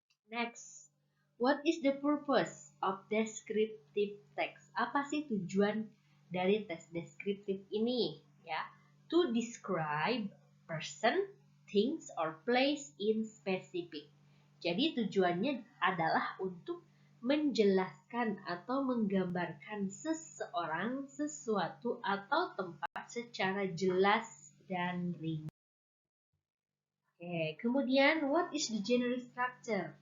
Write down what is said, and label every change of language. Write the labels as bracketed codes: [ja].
[en] Next, what is the purpose of descriptive text? [id] Apa sih tujuan dari tes deskriptif ini? [en] Ya, to describe person, things, or place in specific. [id] Jadi tujuannya adalah untuk menjelaskan atau menggambarkan seseorang, sesuatu, atau tempat secara jelas dan rinci. [en] Oke, kemudian what is the general structure?